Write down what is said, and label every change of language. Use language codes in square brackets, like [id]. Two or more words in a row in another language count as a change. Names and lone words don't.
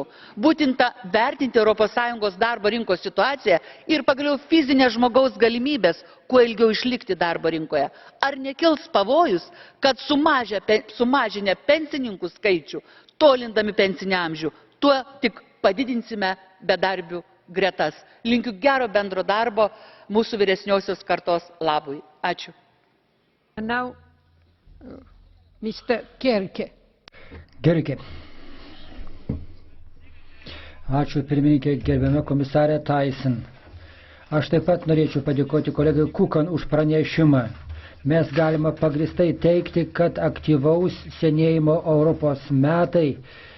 [lt] Būtinta vertinti ES darbo rinkos situaciją ir pagaliau fizinės žmogaus galimybės, kuo ilgiau išlikti darbo rinkoje. Ar nekils pavojus, kad sumažinę pensininkų skaičių, tolindami pensinį amžių, tuo tik padidinsime bedarbių gretas. Linkiu gero bendro darbo mūsų vyresniosios kartos labui. Ačiū. [en] And now, Mr. Gerke. Gerke. [lt] Ačiū pirmininkė, gerbiama komisarė Tyson. Aš taip pat norėčiau padėkoti kolegai Kukan už pranešimą. Mes galime pagristai teikti, kad aktyvaus senėjimo Europos metai